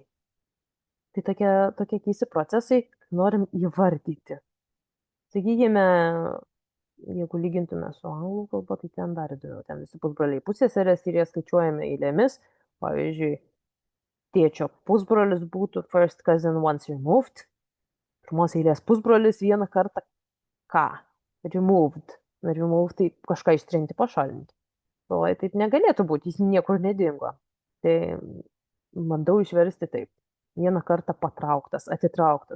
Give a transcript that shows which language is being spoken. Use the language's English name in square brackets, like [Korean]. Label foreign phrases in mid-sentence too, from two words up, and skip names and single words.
[Lithuanian] Tai tokie keisti procesai, norim įvardyti. Sakykime, jeigu lygintume su anglų kalba, tai ten dar įdomiau. Ten visi pusbroliai pusseserės ir jie skaičiuojame eilėmis. Pavyzdžiui, tėčio pusbrolis būtų [English] first cousin once removed. [Lithuanian] Pirmos eilės pusbrolis vieną kartą ką? Removed. Removed tai kažką ištrinti, pašalinti. Galvoju, taip negalėtų būti, jis niekur nedingo. Tai bandau išversti taip. Vieną kartą patrauktas, atitrauktas.